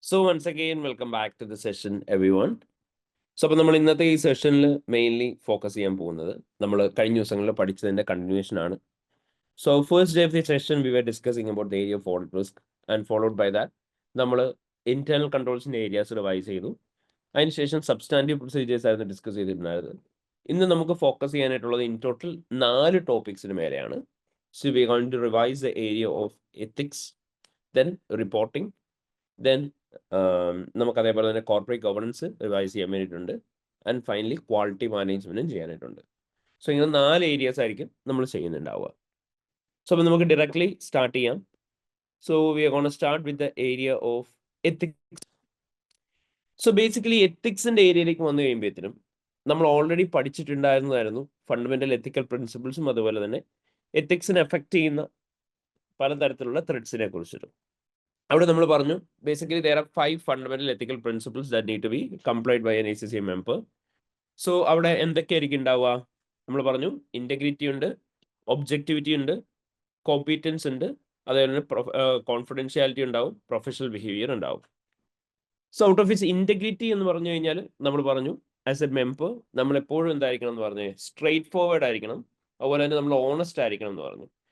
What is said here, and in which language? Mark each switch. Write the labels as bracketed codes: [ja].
[en] So once again, welcome back to the session, everyone. [ml] അപ്പോൾ നമ്മൾ ഇന്നത്തെ ഈ സെഷനിൽ മെയിൻലി ഫോക്കസ് ചെയ്യാൻ പോകുന്നത് നമ്മൾ കഴിഞ്ഞ ദിവസങ്ങളിൽ പഠിച്ചതിൻ്റെ കണ്ടിന്യൂഷൻ ആണ്. [en] so first day of the session we were discussing about the area of audit risk and followed by that [ml] നമ്മൾ ഇന്റേണൽ കൺട്രോൾസിൻ്റെ ഏരിയാസ് റിവൈസ് ചെയ്തു. അതിനുശേഷം സബ്സ്റ്റാൻറ്റീവ് പ്രൊസീജിയേഴ്സ് ആയിരുന്നു ഡിസ്കസ് ചെയ്തിട്ടുണ്ടായിരുന്നത്. ഇന്ന് നമുക്ക് ഫോക്കസ് ചെയ്യാനായിട്ടുള്ളത് ഇൻ ടോട്ടൽ 4 ടോപ്പിക്സിന് മേലെയാണ്. [en] so we are going to revise the area of ethics, then reporting, [ml] then നമുക്ക് അതേപോലെ തന്നെ കോർപ്പറേറ്റ് ഗവർണൻസ് റിവൈസ് ചെയ്യാൻ വേണ്ടിയിട്ടുണ്ട്, ആൻഡ് ഫൈനലി ക്വാളിറ്റി മാനേജ്മെൻറ്റും ചെയ്യാനായിട്ടുണ്ട്. സോ ഇങ്ങനെ 4 ഏരിയാസ് ആയിരിക്കും നമ്മൾ ചെയ്യുന്നുണ്ടാവുക. സോ അപ്പോൾ നമുക്ക് ഡയറക്ട്ലി സ്റ്റാർട്ട് ചെയ്യാം. [en] So we are gonna start with the area of ethics. [ml] So basically എത്തിക്സിൻ്റെ ഏരിയയിലേക്ക് വന്നു കഴിയുമ്പോഴത്തേനും നമ്മൾ ഓൾറെഡി പഠിച്ചിട്ടുണ്ടായിരുന്നതായിരുന്നു ഫണ്ടമെൻ്റൽ എത്തിക്കൽ പ്രിൻസിപ്പിൾസും അതുപോലെ തന്നെ എത്തിക്സിനെ എഫക്റ്റ് ചെയ്യുന്ന പലതരത്തിലുള്ള ത്രെഡ്സിനെ കുറിച്ചിട്ടും. അവിടെ നമ്മൾ പറഞ്ഞു [en] Basically there are 5 fundamental ethical principles that need to be complied by an ACCA member. [ml] So അവിടെ എന്തൊക്കെയായിരിക്കും ഉണ്ടാവുക? നമ്മൾ പറഞ്ഞു ഇൻറ്റഗ്രിറ്റി ഉണ്ട്, ഒബ്ജക്റ്റിവിറ്റി ഉണ്ട്, കോമ്പീറ്റൻസ് ഉണ്ട്, അതേപോലെ തന്നെ കോൺഫിഡൻഷ്യാലിറ്റി ഉണ്ടാവും, പ്രൊഫഷണൽ ബിഹേവിയർ ഉണ്ടാവും. So out of its integrity എന്ന് പറഞ്ഞു കഴിഞ്ഞാൽ നമ്മൾ പറഞ്ഞു ആസ് എ മെമ്പർ നമ്മൾ എപ്പോഴും എന്തായിരിക്കണം എന്ന് പറഞ്ഞു, സ്ട്രെയിറ്റ് ഫോർവേഡ് ആയിരിക്കണം, അതുപോലെ തന്നെ നമ്മൾ ഓണസ്റ്റ് ആയിരിക്കണം എന്ന് പറഞ്ഞു.